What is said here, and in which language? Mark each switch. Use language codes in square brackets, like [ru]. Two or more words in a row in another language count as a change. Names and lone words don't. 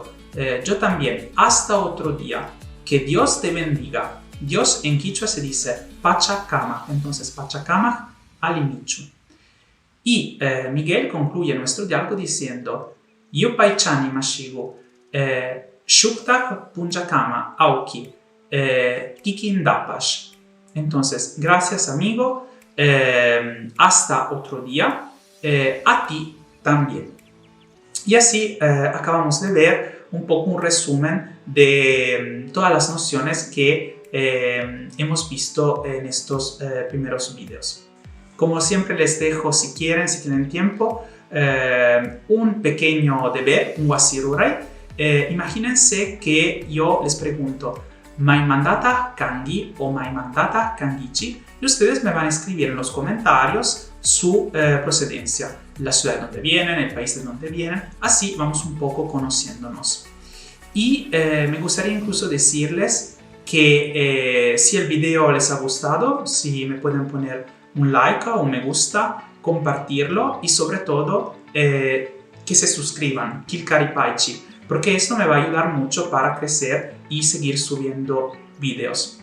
[es] Yo también. Hasta otro día. Que Dios te bendiga. Dios en quichua se dice Pachakama. Entonces [qu] Pachakama alinichun. [es] Y Miguel concluye nuestro diálogo diciendo [qu] Yupaichani mashigu shuktak punjakama Aoki kikindapash. [es] Entonces, gracias amigo, hasta otro día, a ti también. Y así acabamos de ver un poco un resumen de todas las nociones que hemos visto en estos primeros videos. Como siempre les dejo, si quieren, si tienen tiempo, un pequeño deber, un wasirurai. Imagínense que yo les pregunto, [qu] ¿mai mandata kangi o mai mandata kangichi? [es] Y ustedes me van a escribir en los comentarios su procedencia, la ciudad de donde vienen, el país de donde vienen, así vamos un poco conociéndonos. Y me gustaría incluso decirles que si el video les ha gustado, si me pueden poner un like o un me gusta, compartirlo y sobre todo que se suscriban, Kilkaripaichi, porque esto me va a ayudar mucho para crecer y seguir subiendo videos.